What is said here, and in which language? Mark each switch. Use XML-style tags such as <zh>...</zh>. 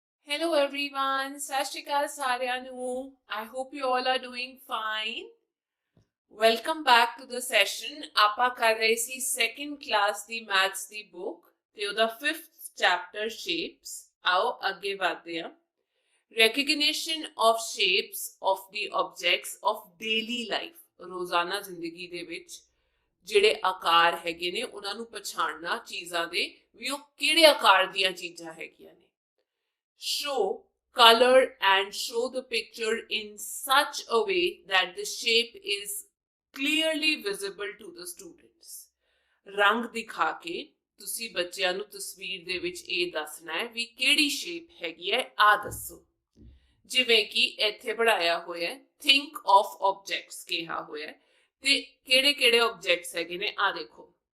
<en>Hello everyone,</en> <pa>ਸਤਿ ਸ਼੍ਰੀ ਅਕਾਲ ਸਾਰਿਆਂ ਨੂੰ।</pa> <en>I hope you all are doing fine. Welcome back to the session.</en> <pa>ਆਪਾਂ ਕਰ ਰਹੇ ਸੀ ਸੈਕੰਡ ਕਲਾਸ ਦੀ ਮੈਥਸ ਦੀ ਬੁੱਕ ਤੇ ਉਹਦਾ 5th ਚੈਪਟਰ ਸ਼ੇਪਸ। ਆਓ ਅੱਗੇ ਵਧਦੇ ਹਾਂ।</pa> <en>Recognition of shapes of the objects of daily life.</en> <pa>ਰੋਜ਼ਾਨਾ ਜ਼ਿੰਦਗੀ ਦੇ ਵਿੱਚ ਜਿਹੜੇ ਆਕਾਰ ਹੈਗੇ ਨੇ ਉਹਨਾਂ ਨੂੰ ਪਛਾਣਨਾ, ਚੀਜ਼ਾਂ ਦੇ ਵੀ ਉਹ ਕਿਹੜੇ ਆਕਾਰ ਦੀਆਂ ਚੀਜ਼ਾਂ ਹੈਗੀਆਂ ਨੇ।</pa> <en>Show color and show the picture in such a way that the shape is clearly visible to the students.</en> <pa>ਰੰਗ ਦਿਖਾ ਕੇ ਤੁਸੀਂ ਬੱਚਿਆਂ ਨੂੰ ਤਸਵੀਰ ਦੇ ਵਿੱਚ ਇਹ ਦੱਸਣਾ ਹੈ ਵੀ ਕਿਹੜੀ ਸ਼ੇਪ ਹੈਗੀ ਹੈ, ਆ ਦੱਸੋ। ਜਿਵੇਂ ਕਿ ਇੱਥੇ ਬਣਾਇਆ ਹੋਇਆ ਹੈ</pa> <en>think of objects</en> <pa>ਕਿਹਾ ਹੋਇਆ ਹੈ ਤੇ ਕਿਹੜੇ ਕਿਹੜੇ ਆਬਜੈਕਟਸ ਹੈਗੇ ਨੇ, ਆ ਦੇਖੋ।</pa>